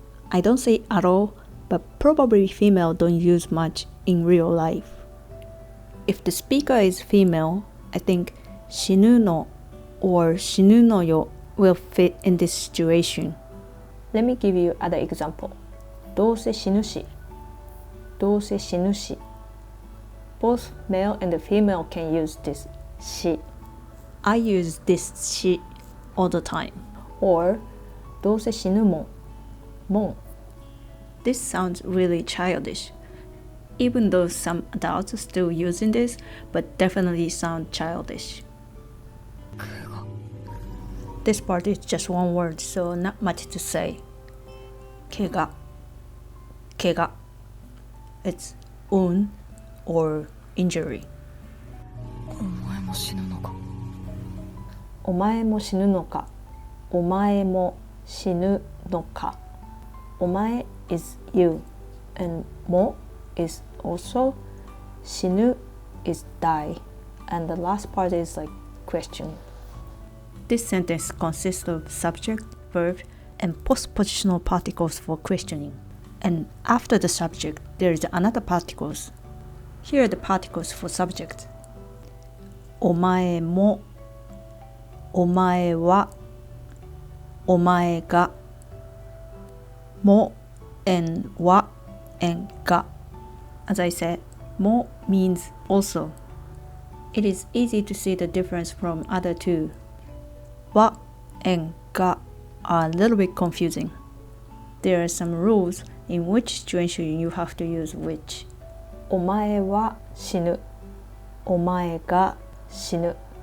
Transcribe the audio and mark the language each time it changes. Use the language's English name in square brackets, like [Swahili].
[English] I don't say at all, but probably female don't use much in real life. If the speaker is female, I think 死ぬの or 死ぬのよ will fit in this situation. Let me give you other example. [Japanese] どうせ死ぬし、どうせ死ぬし. [English] Both male and female can use this し. I use this し all the time. [Japanese] Or どうせ死ぬもん、もん. [English] This sounds really childish. Even though some adults are still using this, but definitely sound childish. This part is just one word, so not much to say. 怪我, 怪我.It's wound or injury. [Japanese] お前も死ぬのか。お前も死ぬのか。お前も死ぬのか。 [English] お前 is you, and も is also, 死ぬ is die, and the last part is like question. This sentence consists of subject, verb, and postpositional particles for questioning. And after the subject, there is another particles. Here are the particles for subject. [Japanese] お前も、お前は、お前が、も and は and が. [English] As I said, も means also. It is easy to see the difference from other two. は and が are a little bit confusing. There are some rules in which situation you have to use which. [Japanese] お前は死ぬ。お前が死ぬ.